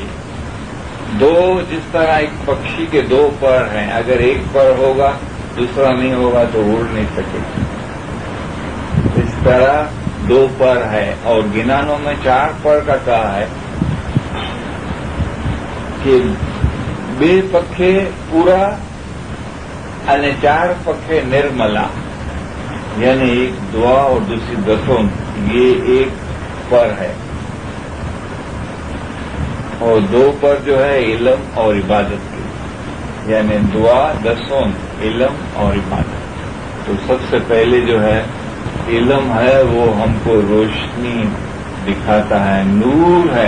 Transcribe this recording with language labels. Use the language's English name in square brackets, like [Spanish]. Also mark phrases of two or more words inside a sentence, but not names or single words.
[Urdu] 2 جس طرح ایک پکشی کے 2 پر ہیں, اگر ایک پر ہوگا دوسرا نہیں ہوگا تو اڑ نہیں سکے. اس طرح 2 پر ہے اور گنانوں میں 4 پر کا کہا ہے کہ [Gujarati] 2 પંખે પૂરા અને 4 પંખે નિર્મલા [Urdu] یعنی ایک دعا اور دوسری دسون, یہ ایک پر ہے اور 2 پر جو ہے علم اور عبادت کی, یعنی دعا, دسون, علم اور عبادت. تو سب سے پہلے جو ہے علم ہے وہ ہم کو روشنی دکھاتا ہے, نور ہے.